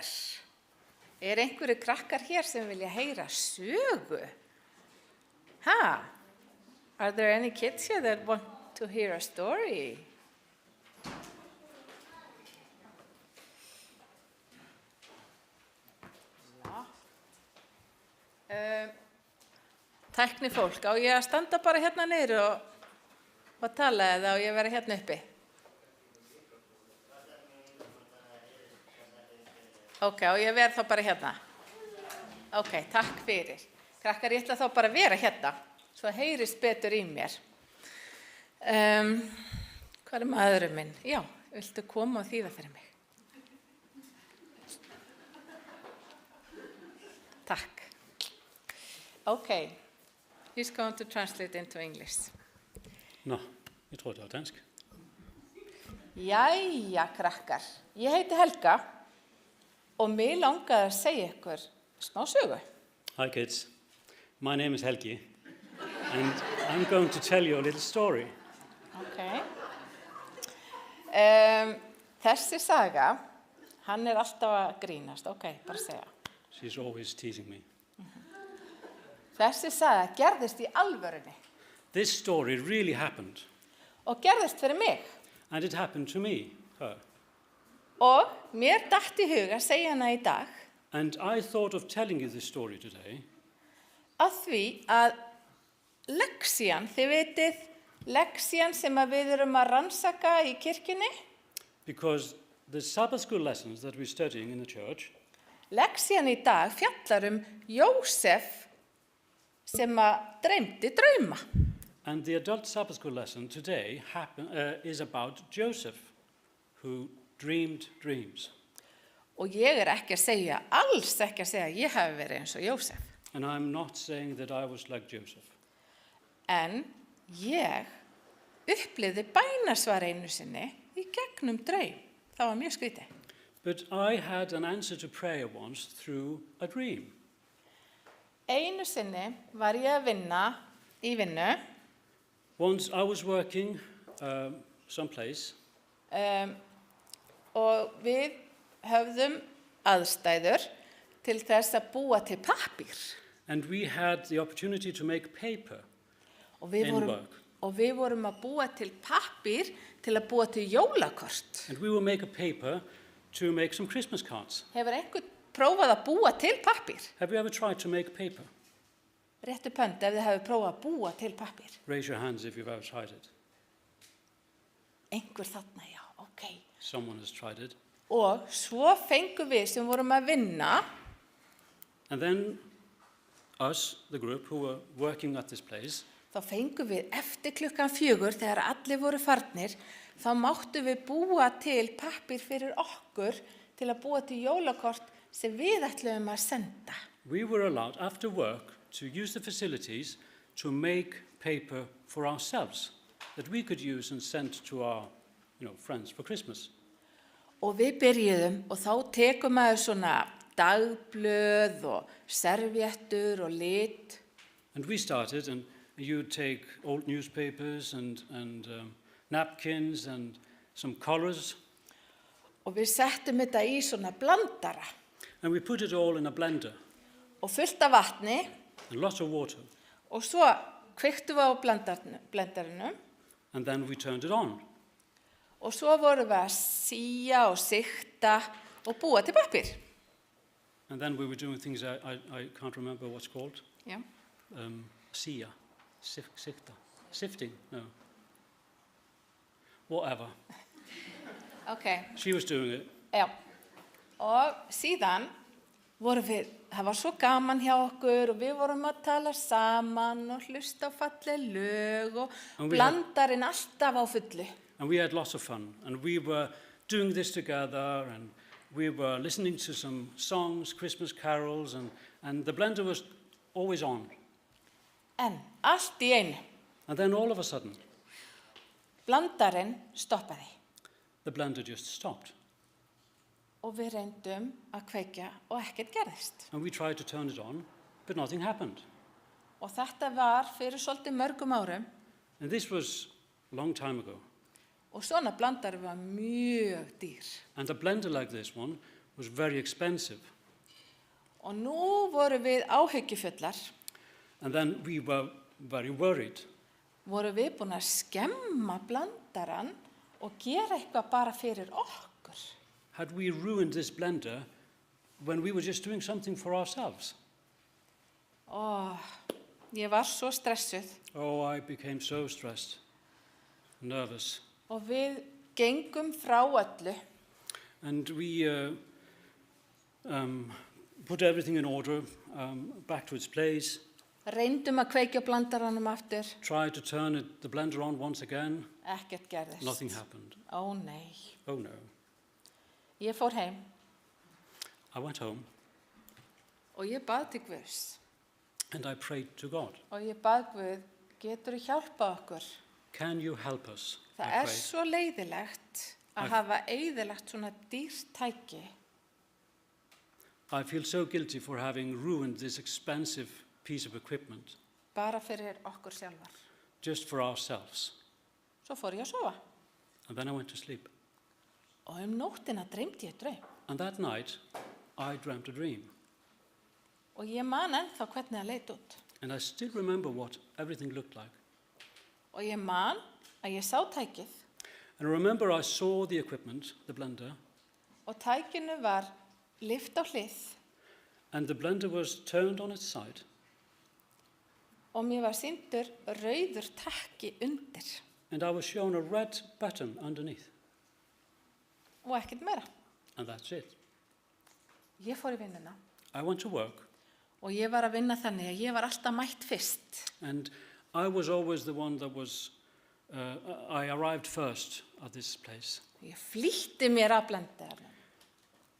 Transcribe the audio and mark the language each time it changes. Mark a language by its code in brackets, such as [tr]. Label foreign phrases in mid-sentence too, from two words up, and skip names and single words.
[is] Einhverju krakkar hér sem vilja heyra sögu? [en] Are there any kids here that want to hear a story? [is] Tæknifólk, á ég að standa bara hérna niður og tala eða á ég að vera hérna uppi? Ok, og ég verð þá bara hérna. Ok, takk fyrir. Krakkar, ég ætla þá bara að vera hérna, svo heyrist betur í mér. Hvað maðurinn minn? Já, viltu koma og þýða fyrir mig? Takk. [en] Ok, he's going to translate into English. [da] Nå, jeg tror det var dansk. [is] Jæja, krakkar. Ég heiti Helga. Og mig langaði að segja ykkur smá sögu. [en] Hi kids, my name is Helgi and I'm going to tell you a little story. Ok. [is] Þessi saga, hann alltaf að grínast. Ok, bara segja. [en] She's always teasing me. [is] Þessi saga gerðist í alvörunni. [en] This story really happened. [is] Og gerðist fyrir mig. [en] And it happened to me, her. [is] Og mér datt í hug að segja hana í dag. [en] And I thought of telling you this story today. [is] Af því að leksían, þið vitið, leksían sem við erum að rannsaka í kirkjunni. [en] Because the Sabbath school lessons that we're studying in the church. [is] Leksían í dag fjallar Jósef sem að dreymdi drauma. [en] And the adult Sabbath school lesson today is about Joseph, who dreamed dreams. [is] Og ég ekki að segja, alls ekki að segja að ég hafi verið eins og Jósef. [en] And I'm not saying that I was like Joseph. [is] En ég upplifði bænasvar einu sinni í gegnum draum. Það var mjög skrítið. [en] But I had an answer to prayer once through a dream. [is] Einu sinni var ég að vinna í vinnu. [en] Once I was working someplace, [is] Og við höfðum aðstæður til þess að búa til pappír. [en] and we had the opportunity to make paper. [is] Og við [en] In work. [is] vorum að búa til pappír til að búa til jólakort. [en] And we will make a paper to make some Christmas cards. [is] Hefur einhvern prófað að búa til pappír? [en] Have you ever tried to make paper? [is] Réttu pönd ef þið hefur prófað að búa til pappír. [en] Raise your hands if you've ever tried it. [is] Einhver þarna, já, ok. [en] Someone has tried it. [is] Og svo fengum við sem vorum að vinna, [en] And then us, the group who were working at this place, [is] þá fengum við eftir 4:00 þegar allir voru farnir, þá máttum við búa til pappír fyrir okkur til að búa til jólakort sem við ætluðum að senda. [en] we were allowed after work to use the facilities to make paper for ourselves that we could use and send to our friends for Christmas. [is] Og við byrjuðum og þá tekum maður svona dagblöð og servéttur og lit. [en] And we started, and you'd take old newspapers and napkins and some collars, [is] Og við settum þetta í svona blandara [en] and we put it all in a blender [is] og fullt af vatni [en] and lots of water. [is] og svo kveiktum við á blendarinum [en] And then we turned it on. [is] og svo vorum við að sía og sikta og búa til pappír. [en] And then we were doing things I can't remember what's called. Já. Sia, sifting, no. Whatever. Ok, She was doing it. [is] já. Og síðan vorum við, það var svo gaman hjá okkur og við vorum að tala saman og hlusta á falleg lög og [en] And we had- [is] blandarinn alltaf á fullu. [en] And we had lots of fun. And we were doing this together, and we were listening to some songs, Christmas carols, and the blender was always on. [is] En allt í einu, [en] And then all of a sudden, [is] blandarinn stoppaði [en] the blender just stopped. [is] og við reyndum að kveikja og ekkert gerðist. [en] And we tried to turn it on, but nothing happened. [is] Og þetta var fyrir svolítið mörgum árum [en] And this was a long time ago. [is] og svona blandari var mjög dýr. [en] And a blender like this one was very expensive. [is] Og nú vorum við áhyggjufullar, [en] And then we were very worried. [is] vorum við búin að skemma blandaran og gera eitthvað bara fyrir okkur. [en] Had we ruined this blender when we were just doing something for ourselves? [is] Og ég var svo stressuð [en] Oh, I became so stressed, nervous. [is] og við gengum frá öllu [en] And we put everything in order, back to its place, [is] reyndum að kveikja á blandaranum aftur, [en] tried to turn the blender on once again. [is] ekkert gerðist. [en] Nothing happened. [is] Ó nei. [en] Oh no. [is] Ég fór heim [en] I went home [is] og ég bað til Guðs [en] and I prayed to God. [is] og ég bað Guð, geturðu hjálpað okkur? [en] Can you help us? I [is] Það [en] prayed. [is] svo leiðilegt að hafa eyðilagt svona dýrt tæki. [en] I feel so guilty for having ruined this expensive piece of equipment [is] Bara fyrir okkur sjálfar. [en] just for ourselves. [is] Svo fór ég að sofa [en] And then I went to sleep. [is] og nóttina dreymdi ég draum. [en] And that night, I dreamt a dream. [is] Og ég man ennþá hvernig það leit út. [en] And I still remember what everything looked like. [is] Og ég man að ég sá tækið [en] And I remember I saw the equipment, the blender, [is] og tækinu var lyft á hlið [en] and the blender was turned on its side. [is] og mér var sýndur rauður takki undir [en] And I was shown a red button underneath. [is] og ekkert meira. [en] And that's it. [is] Ég fór í vinnuna [en] I went to work, [is] og ég var að vinna þannig að ég var alltaf mætt fyrst. [en] and I was always the one that was, I arrived first at this place. [is] Ég flýtti mér að blandaranum